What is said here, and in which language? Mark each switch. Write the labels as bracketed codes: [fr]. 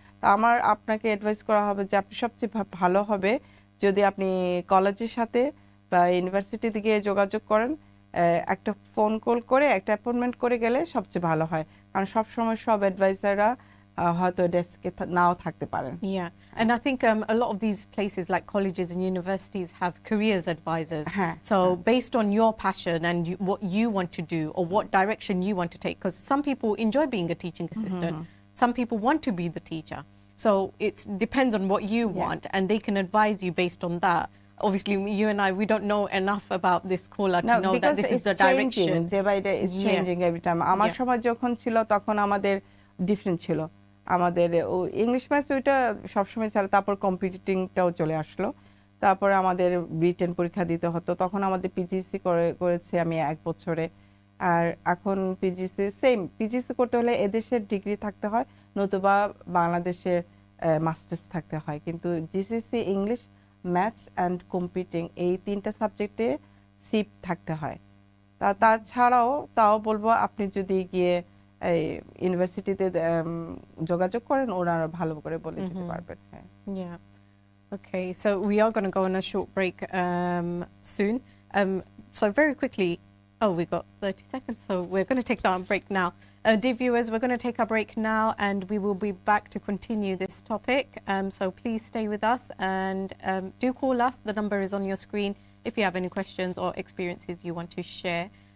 [bn] তা আপনাকে অ্যাডভাইস করা হবে যে আপনি সবচেয়ে ভালো হবে যদি আপনি কলেজের সাথে বা ইউনিভার্সিটিতে গিয়ে যোগাযোগ করেন, একটা ফোন কল করে একটা অ্যাপয়েন্টমেন্ট করে গেলে সবচেয়ে ভালো হয়। কারণ সবসময় সব অ্যাডভাইসাররা হয়তো ডেস্কে নাও থাকতে পারেন। [en] Yeah, and I think a lot of these places like colleges and universities have careers advisors. So based on your passion and what you want to do or what direction you want to take, because some people enjoy being a teaching assistant, some people want to be the teacher. So it depends on what you want, and they can advise you based on that. Obviously, you and I, we don't know enough about this caller to know that this is the direction. Day by day it's changing every time. [bn] আমার সময় যখন ছিল তখন আমাদের different ছিল। আমাদের English maths ওইটা সবসময় ছিল, তারপর কম্পিটিটিংটাও চলে আসলো, তারপরে আমাদের রিটেন পরীক্ষা দিতে হতো, তখন আমাদের পিজিসি করেছি আমি 1 বছরে। আর এখন পিজিসি করতে হলে এদেশের ডিগ্রি থাকতে হয়, নতুবা বাংলাদেশের মাস্টার্স থাকতে হয়। কিন্তু GCC English maths and computing এই 3টা সাবজেক্টে সিপ থাকতে হয়। তাছাড়াও তাও বলবো আপনি যদি গিয়ে ইউনিভার্সিটিতে যোগাযোগ করেন, ওনারা ভালো করে বলে দিতে পারবেন। হ্যাঁ। [en] Yeah. Okay, so we are going to go on a short break soon. So very quickly, we got 30 seconds, so we're going to take that break now. Dear viewers, we're going to take a break now and we will be back to continue this topic. So please stay with us and do call us. The number is on your screen if you have any questions or experiences you want to share.